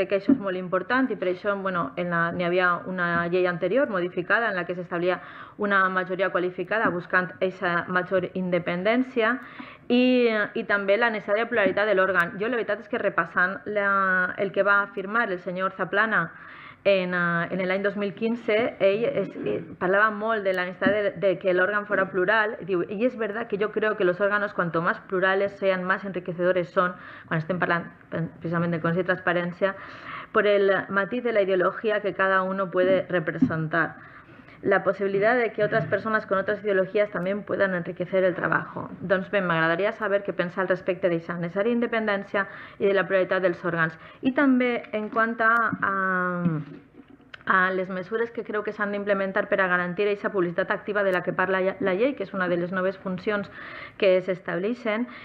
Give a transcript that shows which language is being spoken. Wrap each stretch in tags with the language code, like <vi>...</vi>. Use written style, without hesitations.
<ca>Crec que això és molt important i per això n'hi havia una llei anterior modificada en la que s'establia una majoria qualificada buscant aquesta major independència i també la necessària pluralitat de l'òrgan. Jo la veritat és que repassant el que va afirmar el senyor Zaplana en l'any 2015, ell parlava molt de</ca> <es>la necesidad de que el órgano fuera plural. Y es verdad que yo creo que los órganos, cuanto más plurales sean, más enriquecedores son, cuando estén hablando precisamente del Consejo de Transparencia, por el matiz de la ideología que cada uno puede representar. La posibilidad de que otras personas con otras ideologías también puedan enriquecer el trabajo.</es> <ca>Doncs bé, m'agradaria saber què pensa al respecte d'aquesta necessària independència i de la pluralitat dels òrgans. I també en quant a les mesures que creu que s'han d'implementar per a garantir aquesta publicitat activa de la que parla la llei, que és una de les noves funcions que s'estableixen.</ca>